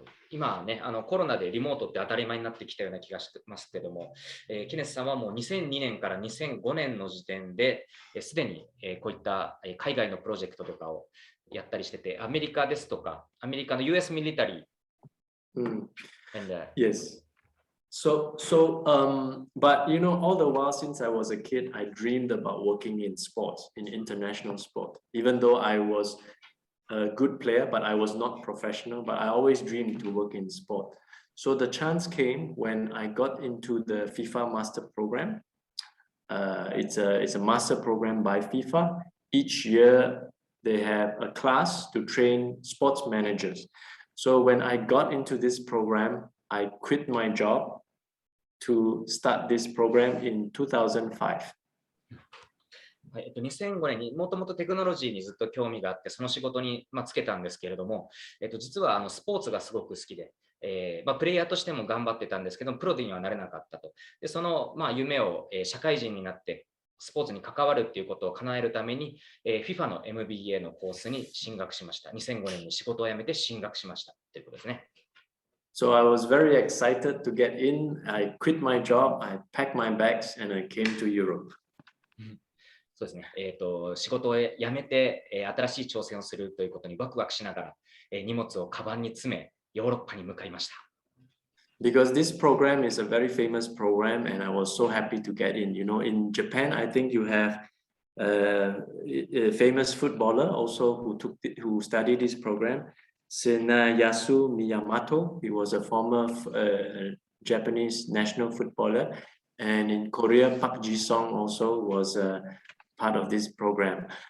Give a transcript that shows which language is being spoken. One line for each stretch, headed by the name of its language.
Japanese: 今ね、コロナでリモートって当たり前になってきたような気がしてますけども、ケネスさんはもう2002年から2005年の時点で、すでにこういった海外のプロジェクトとかをやったりしてて、アメリカですとか、アメリカの US military.
English: Yes. So, but all the while since I was a kid, I dreamed about working in sports, in international sport. Even though I was a good player, but I was not professional, but I always dreamed to work in sport. So the chance came when I got into the FIFA Master Program. It's a master program by FIFA. Each year they have a class to train sports managers. So when I got into this program, I quit my job to start this program in 2005.
Japanese: 2005年にもともとテクノロジーにずっと興味があってその仕事につけたんですけれども、実はスポーツがすごく好きで、プレイヤーとしても頑張ってたんですけどプロにはなれなかったと。でその、夢を、社会人になってスポーツに関わるっていうことを叶えるために、FIFA の MBA のコースに進学しました。 2005年に仕事を辞めて進学しましたということですね。
English: So I was very excited to get in. I quit my job, I packed my bags, and I came to Europe.
Japanese: そうですね。仕事を辞めて、新しい挑戦をするということにワクワクしながら、荷物をカバンに詰め、ヨーロッパに向かいました。
English: Because this program is a very famous program, and I was so happy to get in. In Japan, I think you have a famous footballer also who studied this program. Yasu Miyamoto, he was a former Japanese national footballer, and in Korea, Park Ji-sung also was part of this program.